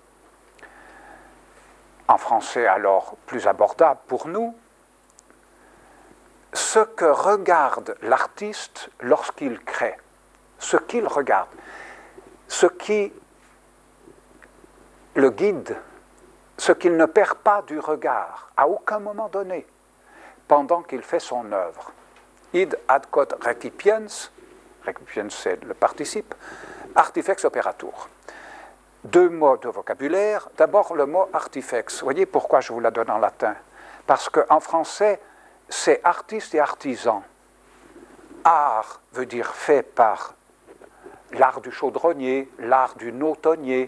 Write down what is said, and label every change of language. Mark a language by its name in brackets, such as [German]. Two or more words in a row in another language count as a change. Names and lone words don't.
[French] En français alors plus abordable pour nous, ce que regarde l'artiste lorsqu'il crée, ce qu'il regarde, ce qui le guide, ce qu'il ne perd pas du regard à aucun moment donné pendant qu'il fait son œuvre. [Latin] Id ad quod recipiens, recipiens [French] c'est le participe, [Latin] artifex operator. [French] Deux mots de vocabulaire. D'abord le mot artifex. Vous voyez pourquoi je vous la donne en latin? Parce qu'en français, c'est artiste et artisan. Art veut dire fait par l'art du chaudronnier, l'art du nautonnier.